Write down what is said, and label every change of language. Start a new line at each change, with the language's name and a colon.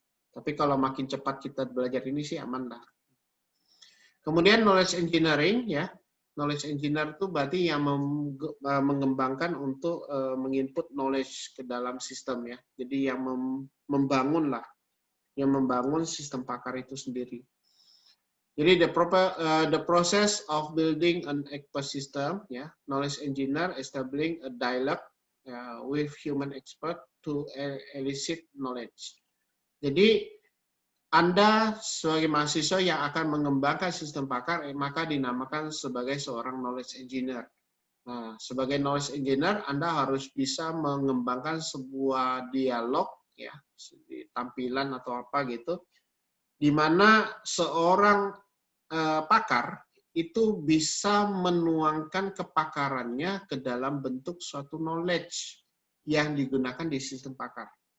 Indonesian: Tapi kalau makin cepat kita belajar ini sih aman lah. Kemudian knowledge engineering, ya. Knowledge engineer itu berarti yang mengembangkan untuk menginput knowledge ke dalam sistem, ya. Jadi yang membangun lah, yang membangun sistem pakar itu sendiri.
English: Jadi the process of building an ecosystem, ya, knowledge engineer establishing a dialogue with human expert to elicit knowledge.
Indonesian: Jadi Anda sebagai mahasiswa yang akan mengembangkan sistem pakar, maka dinamakan sebagai seorang knowledge engineer. Nah, sebagai knowledge engineer, Anda harus bisa mengembangkan sebuah dialog, ya, tampilan atau apa gitu, di mana seorang pakar itu bisa menuangkan kepakarannya ke dalam bentuk suatu knowledge yang digunakan di sistem pakar.